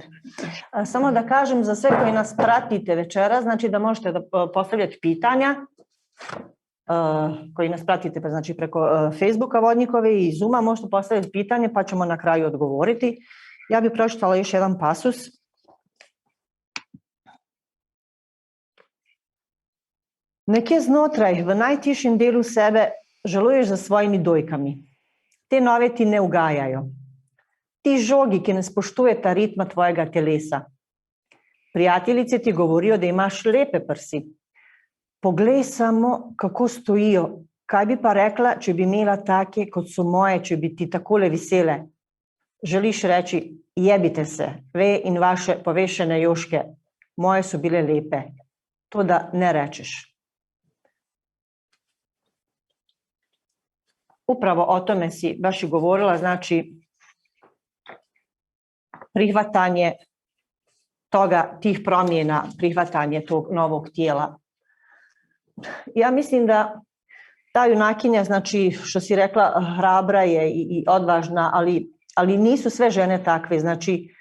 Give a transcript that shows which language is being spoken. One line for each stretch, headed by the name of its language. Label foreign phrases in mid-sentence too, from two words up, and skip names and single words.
Bosnian: Samo da kažem za sve koji nas pratite večera, znači da možete da postavljate pitanja, koji nas pratite pa znači preko Facebooka Vodnikove i Zooma, možete postaviti pitanje pa ćemo na kraju odgovoriti. Ja bih pročitala još jedan pasus.
Slovenian: Nekje znotraj, v najtišjem delu sebe, žaluješ za svojimi dojkami. Te nove ti ne ugajajo. Ti žogi, ki ne spoštujeta ritma tvojega telesa. Prijateljice ti govorijo, da imaš lepe prsi. Poglej samo, kako stojijo. Kaj bi pa rekla, če bi imela take, kot so moje, če bi ti takole visele? Želiš reči, jebite se, ve in vaše povešene joške. Moje so bile lepe. To da ne rečeš.
Bosnian: Upravo o tome si baš i govorila, znači prihvatanje tih promjena, prihvatanje tog novog tijela. Ja mislim da ta junakinja, znači što si rekla, hrabra je i odvažna, ali nisu sve žene takve.